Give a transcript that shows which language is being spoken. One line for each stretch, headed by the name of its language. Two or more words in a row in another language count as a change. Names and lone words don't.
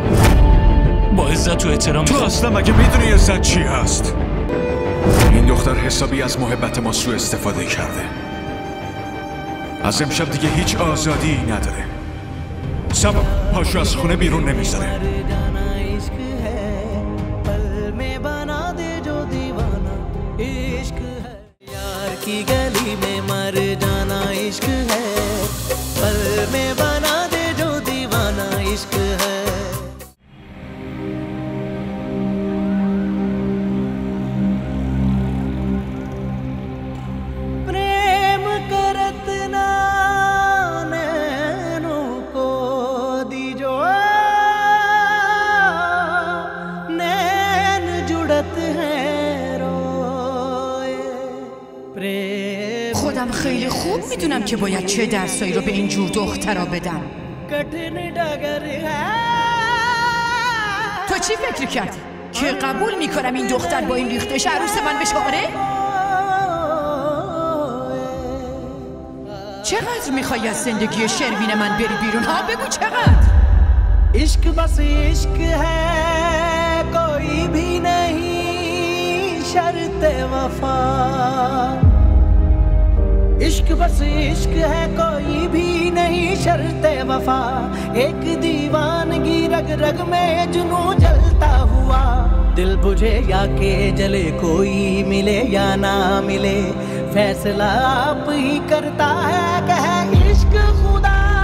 Persian: با عزت و احترام تو اصلا مگه میدونی عزت چی هست؟ این دختر حسابی از محبت ما سوء استفاده کرده. از امشب دیگه هیچ آزادی نداره. سبا پاشو از خونه بیرون نمیذاره.
Hindi: की गली में मर जाना इश्क है, पल में बना दे जो दीवाना इश्क है। प्रेम करत ना नैनों को दीजो, नैन जुड़त है
Persian: خودم خیلی خوب میدونم که باید چه درسایی رو به این جور دخترا بدم. تو چی فکر کردی؟ که قبول میکنم این دختر با این ریختش عروس من بشه؟ آره؟ چقدر میخوای از زندگی شروین من بری بیرون؟ ها بگو چقدر؟
Hindi: عشق بس عشق है कोई भी नहीं शर्त वफा, इश्क बस इश्क है कोई भी नहीं शर्त वफा, एक दीवानगी रग रग में जुनूं जलता हुआ, दिल बुझे या के जले कोई मिले या ना मिले, फैसला आप ही करता है कह इश्क खुदा,